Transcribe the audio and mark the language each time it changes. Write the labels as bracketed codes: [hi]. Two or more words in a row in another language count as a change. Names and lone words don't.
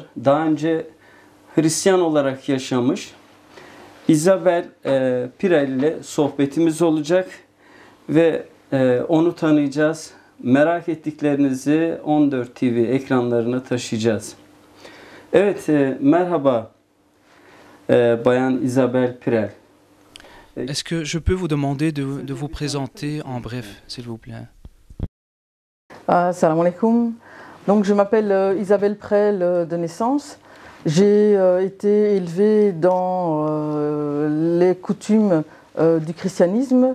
[tr] Daha önce Hristiyan olarak yaşamış Isabel Pirel ile sohbetimiz olacak ve onu tanıyacağız. Merak ettiklerinizi 14 TV ekranlarına taşıyacağız. Evet, merhaba Bayan Isabel Pirel. [fr] Est-ce que je peux vous demander de vous présenter en bref, s'il vous plaît? [ar] سلام عليكم. [fr] Donc je m'appelle Isabelle Prel de naissance. J'ai été élevée dans les coutumes du christianisme.